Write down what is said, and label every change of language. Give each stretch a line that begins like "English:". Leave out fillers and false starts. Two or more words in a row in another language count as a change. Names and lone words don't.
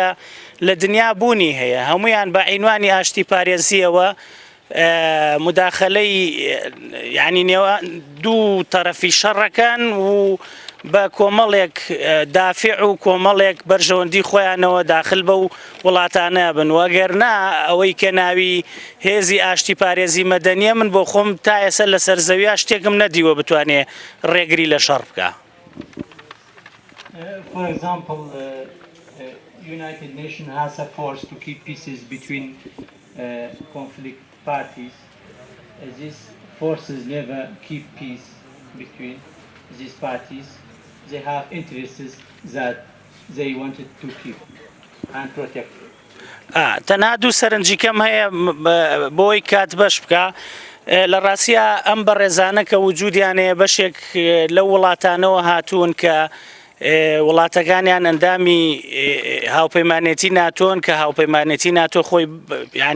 Central Kurdish: لە دنیا بوونی هەیە هەمویان بە عینوانی ئاشتی پارێزیەوە مداخلەی یعنی نێوان دوو تەرەفی شەڕەکان و بە کۆمەڵێک دافع و کۆمەڵێک بەرژەوەندی خۆیانەوە داخل بە و وڵاتانە بن وەگەرنا ئەوەی کە ناوی هێزی ئاشتی پارێزی مەدەنیە من بۆ خۆم تا ئێستا لەسەر زەویا شتێکم نەدیوە بتوانێ ڕێگری لە شەڕ بکە.
English: For example, United Nations has a force to keep peace between conflict parties. These forces never keep peace between these parties. They have interests that they wanted to keep and protect.
Central Kurdish: تەنها دوو سەرنجیکەم هەیە بۆی کات بەش بکە لە ڕاستیە ئەم بەڕێزانە کە وجودیانەیە بەشێک لە وڵاتانەوە هاتوون کە وڵاتەکانیان ئەندامی هاوپەیمانێتی ناتۆن کە هاوپەیمانێتی ناتۆ خۆی ینی